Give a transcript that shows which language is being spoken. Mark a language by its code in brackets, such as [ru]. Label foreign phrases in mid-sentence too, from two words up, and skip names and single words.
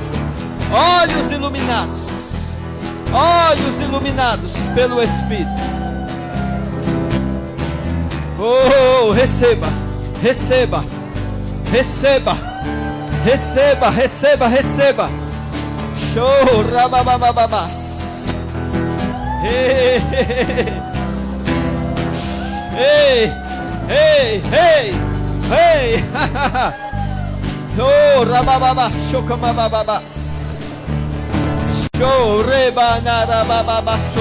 [pt] Olhos iluminados. Olhos iluminados pelo Espírito. Oh, receba. Receba. Receba. Receba, receba, receba. Show, rababababas. Ei, ei, ei, ei, ei, oh, rabababas, chokamababas. Show, rebanarabababaso.